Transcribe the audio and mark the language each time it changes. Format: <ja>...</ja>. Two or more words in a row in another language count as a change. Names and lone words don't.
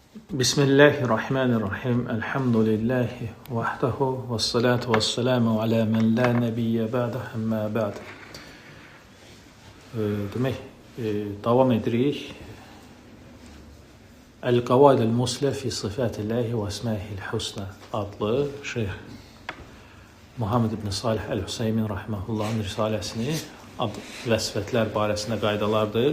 <ar>Bismillahirrahmanirrahim. الحمد لله وحده والصلاة والسلام على من لا نبي بعده أما بعد.</ar> <az>Demək, davam edirik. El-Qavaidul Musla fi Sifatillahi ve Esma'ihil Husna adlı Şeyh Muhammed ibn Salih el-Hüseymin rahimehullahın risaləsini ad və sifətlər barəsində qaydalardır.</az>